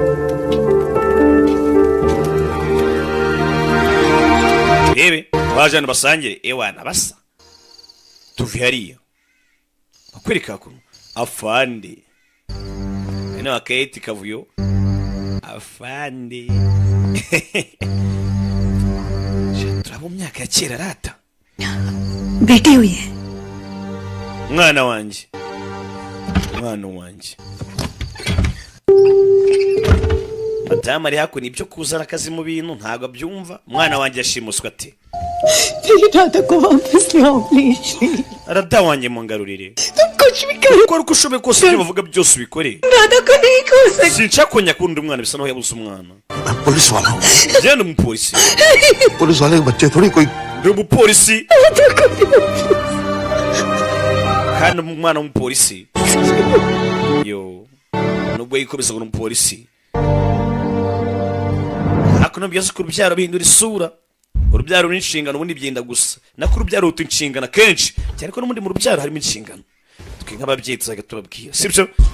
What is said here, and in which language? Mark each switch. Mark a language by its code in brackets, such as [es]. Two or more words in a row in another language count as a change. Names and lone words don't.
[rw] rebe bajana basangire ewana basa tuvi hariya bakwereka kuno afande ene akayeti kavuyo afande turabo myaka ya kera rata [hi] बेटी हुई है [rw] mwana wanje madamu ari hakuno ibyo kuzana akazi mu bintu ntabwo abyumva umwana wanjye yashimuswe ate [hi] दादा को वापस लाओ प्लीज [rw] arada wanjye mungarurire [hi] तुम कुछ भी करो [rw] ukora uko ushoboye kose ibyo bavuga byose ubikore [hi] दादा को नहीं खो सकते [rw] sinshaka kongera kundi umwana bisa naho yabuze umwana [hi] पुलिस वाला हूँ [rw] genda umupolisi [hi] पुलिस वाले के बच्चे थोड़ी कोई [rw] ndi umupolisi kandi umwana w'umupolisi yo nubwo yikubise ngo umupolisi akuno byose ku rubyaro bihindura isura urubyaro n'inshingano ubundi byenda gusa nako urubyaro ruta inshingano kenshi cyane ko n'ubundi mu rubyaro harimo inshingano twe nk'ababyeyi tuzaga tubabwira sibyo